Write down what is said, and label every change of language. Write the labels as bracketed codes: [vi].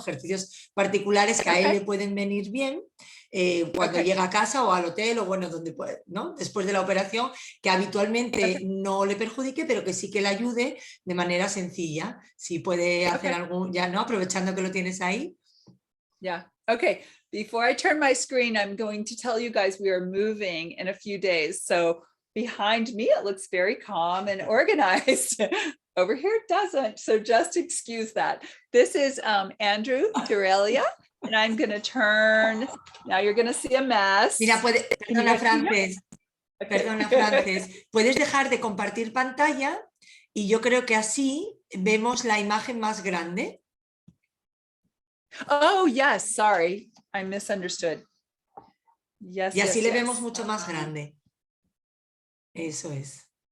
[es] Ejercicios particulares que a él le pueden venir bien cuando llega a casa o al hotel o bueno, donde puede, ¿no? Después de la operación, que habitualmente no le perjudique, pero que sí que le ayude de manera sencilla. Si puede hacer algún, ya, ¿no? Aprovechando que lo tienes ahí. [en] Yeah. Okay. Before I turn my screen, I'm going to tell you guys we are moving in a few days. So behind me, it looks very calm and organized. Over here, it doesn't. So just excuse that. This is Andrew Durelia, and I'm going to turn. Now you're going to see a mess. [es] Mira, perdona, Frances. Perdona, Frances. Puedes dejar de compartir pantalla y yo creo que así vemos la imagen más grande. [en] Oh, yes. Sorry. I misunderstood. Yes. [es] Y así [en] yes, [es] le [en] yes. [es] vemos mucho más grande. Eso es.